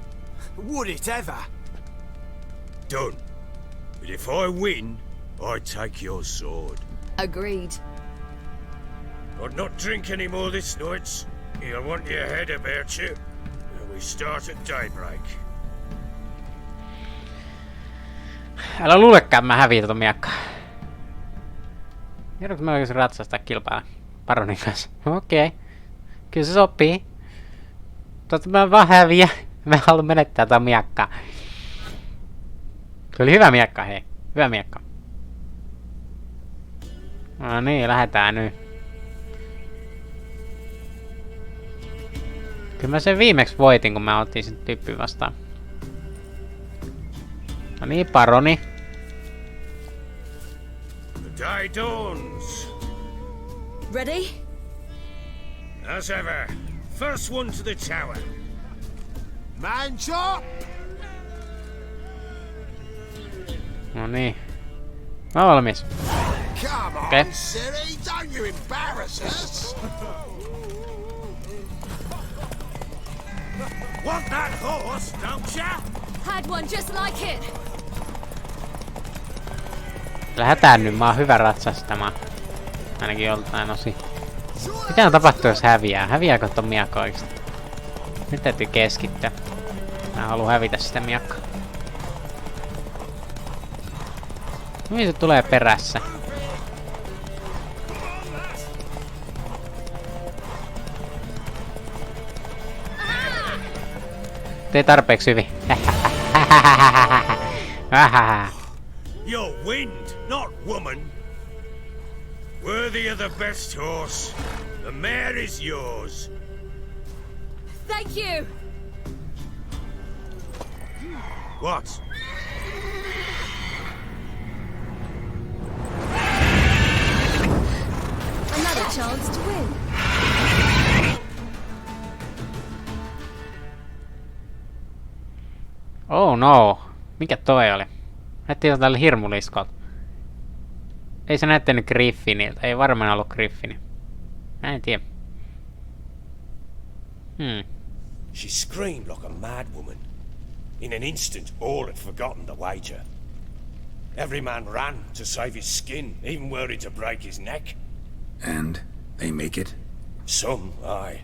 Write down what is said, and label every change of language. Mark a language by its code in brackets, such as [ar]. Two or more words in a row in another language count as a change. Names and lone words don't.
[en] Would it ever? Done. But if I win, I take your sword. Agreed. I'd not drink any more this night. You'll want your head about you. And we start at daybreak. [fi] Älä luulekaan mä häviin tota miakkaa. Joudunko mä oikeesti ratsastaa kilpaa Baronin kanssa? Okei. Kyllä se sopii. Totta mä vaan häviä. Mä haluan menettää tota miakkaa. Se oli hyvä miakka, hei. Hyvä miakka. No niin, lähdetään nyt. Kyllä mä sen viimeksi voitin, kun mä otin sen tyyppiä vastaan. No niin, Baroni. [en] The day dawns. Ready? As ever. First one to the tower. Man chop! [fi] No niin. Mä oon valmis. [en] Come on, Okay. silly, don't you embarrass us! Want that horse, don't ya? Had one just like it. [fi] Lähdetään nyt, mä oon hyvä ratsastamaan. Ainakin joltain osin. Mitä tapahtuu jos häviää? Häviääkö ton miakka oikeesti? Nyt täytyy keskittyä. Mä haluan hävitä sitä miakkaa. Mihin se tulee perässä? Tee tarpeeksi hyvin. [en] You're wind, not woman. Worthy of the best horse. The mare is yours. Thank you. What? Another chance to win. Oh no. [fi] Mikä toi oli? Näytti jotain hirmuliskolta. Ei se näyttänyt Griffiniltä. Ei varmaan ollut Griffini. Mä en tiedä. [en] She screamed like a mad woman. In an instant, all had forgotten the wager. Every man ran to save his skin, even were it to break his neck. And they make it? Some, aye.